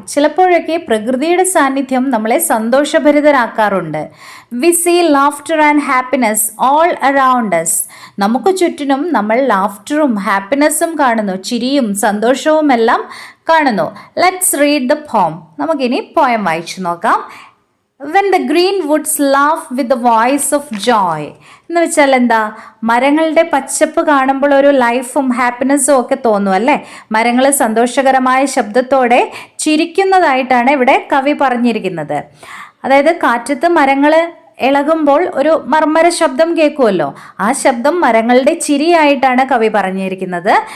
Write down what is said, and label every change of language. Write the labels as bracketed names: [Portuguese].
[Malayalam] ചിലപ്പോഴൊക്കെ പ്രകൃതിയുടെ സാന്നിധ്യം നമ്മളെ സന്തോഷഭരിതരാക്കാറുണ്ട്. [English] We see laughter and happiness all around us. [Malayalam] നമുക്ക് ചുറ്റിനും നമ്മൾ ലാഫ്റ്ററും ഹാപ്പിനെസ്സും കാണുന്നു, ചിരിയും സന്തോഷവും എല്ലാം കാണുന്നു. [English] Let's read the poem. [Malayalam] നമുക്കിനി പോയം വായിച്ചു നോക്കാം. [English] When the green woods laugh with the voice of joy. [Malayalam] എന്ന് വെച്ചാൽ എന്താ? മരങ്ങളുടെ പച്ചപ്പ് കാണുമ്പോൾ ഒരു ലൈഫും ഹാപ്പിനെസ്സും ഒക്കെ തോന്നും അല്ലേ? മരങ്ങൾ സന്തോഷകരമായ ശബ്ദത്തോടെ ചിരിക്കുന്നതായിട്ടാണ് ഇവിടെ കവി പറഞ്ഞിരിക്കുന്നത്. അതായത് കാറ്റത്ത് മരങ്ങൾ ഇളകുമ്പോൾ ഒരു മർമ്മര ശബ്ദം കേൾക്കുമല്ലോ, ആ ശബ്ദം മരങ്ങളുടെ ചിരിയായിട്ടാണ് കവി പറഞ്ഞിരിക്കുന്നത്.